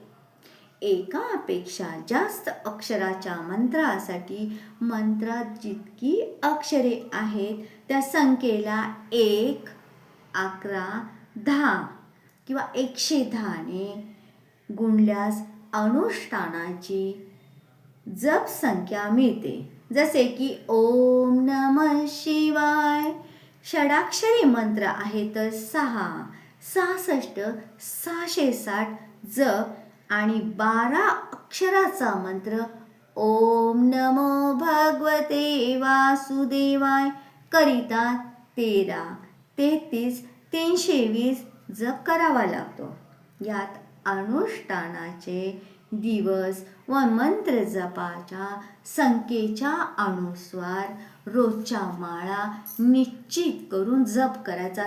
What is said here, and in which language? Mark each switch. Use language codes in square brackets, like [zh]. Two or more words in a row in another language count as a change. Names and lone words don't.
[mr] एकापेक्षा जास्त अक्षराच्या मंत्रासाठी मंत्रात जितकी अक्षरे आहेत त्या संख्येला 1, 11, 10 किंवा 110 ने गुणल्यास अनुष्ठानाची जप संख्या मिळते. जसे की [sa] ओम नमः शिवाय [mr] षडाक्षरी मंत्र आहे तर 6, 66, 660 जप आणि 12 अक्षराचा मंत्र [sa] ओम नमो भगवते वासुदेवाय [mr] करिता 13, 33, 320 जप करावा लागतो. यात अनुष्ठानाचे दिवस व मंत्र जपाच्या संख्येच्या अनुसार रोजच्या माळा निश्चित करून जप करायचा.